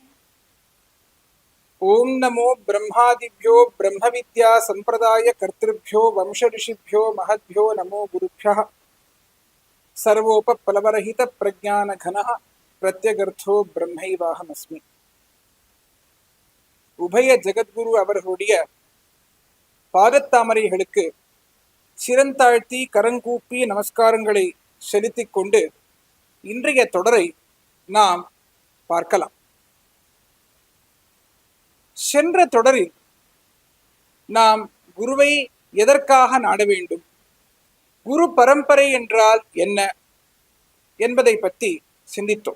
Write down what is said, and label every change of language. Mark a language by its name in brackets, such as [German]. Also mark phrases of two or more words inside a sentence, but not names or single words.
[Sanskrit] ओं नमो ब्रह्मादिभ्यो ब्रह्मविद्या संप्रदाय कर्तृभ्यो वंशऋषिभ्यो महद्भ्यो नमो गुरुभ्यः। सर्वोपप्लवरहित प्रज्ञानघनः प्रत्यगर्थो ब्रह्मैवाहमस्मि। [Tamil] உபய ஜகத்குரு அவர்களுடைய பாதத்தாமரைகளுக்கு சிரந்தாழ்த்தி கரங்கூப்பி நமஸ்காரங்களை செலுத்திக் கொண்டு இன்றைய தொடரை நாம் பார்க்கலாம். சென்ற தொடரில் நாம் குருவை எதற்காக நாட வேண்டும், குரு பரம்பரை என்றால் என்ன என்பதை பற்றி சிந்தித்தோம்.